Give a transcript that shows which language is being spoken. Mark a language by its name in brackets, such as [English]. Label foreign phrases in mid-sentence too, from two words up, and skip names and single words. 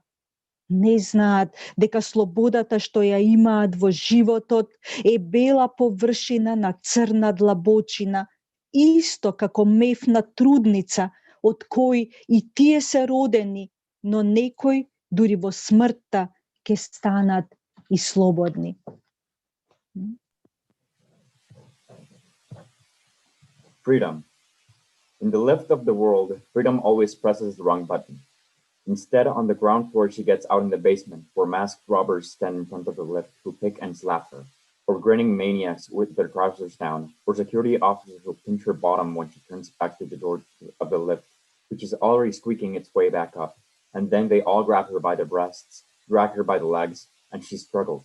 [Macedonian] Не знаат дека слободата што ја имаат во животот е бела површина на црна длабочина, исто како мефна трудница, од кој и тие се родени, но некој дури во смртта ќе станат и слободни. [English] Freedom. In the lift of the world, freedom always presses the wrong button. Instead, on the ground floor, she gets out in the basement, where masked robbers stand in front of the lift who pick and slap her, or grinning maniacs with their trousers down, or security officers who pinch her bottom when she turns back to the door of the lift, which is already squeaking its way back up, and then they all grab her by the breasts, drag her by the legs, and she struggles.